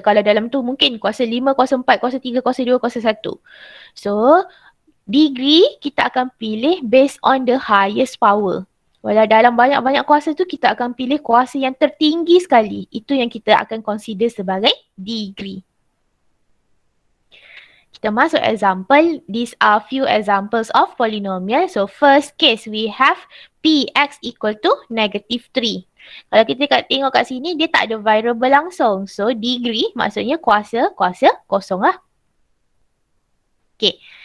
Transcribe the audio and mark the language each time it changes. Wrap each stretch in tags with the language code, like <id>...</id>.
<ms>Kalau dalam tu mungkin kuasa 5, kuasa 4, kuasa 3, kuasa 2, kuasa 1.</ms> <en>So, degree</en> <ms>kita akan pilih</ms> <en>based on the highest power.</en> <ms>Walau dalam banyak-banyak kuasa tu, kita akan pilih kuasa yang tertinggi sekali. Itu yang kita akan consider sebagai degree. Kita masuk example.</ms> <en>These are few examples of polynomial. So, first case, we have Px equal to negative 3.</en> <ms>Kalau kita tengok kat sini, dia tak ada variable langsung. So, degree maksudnya kuasa kosong lah. Okay.</ms>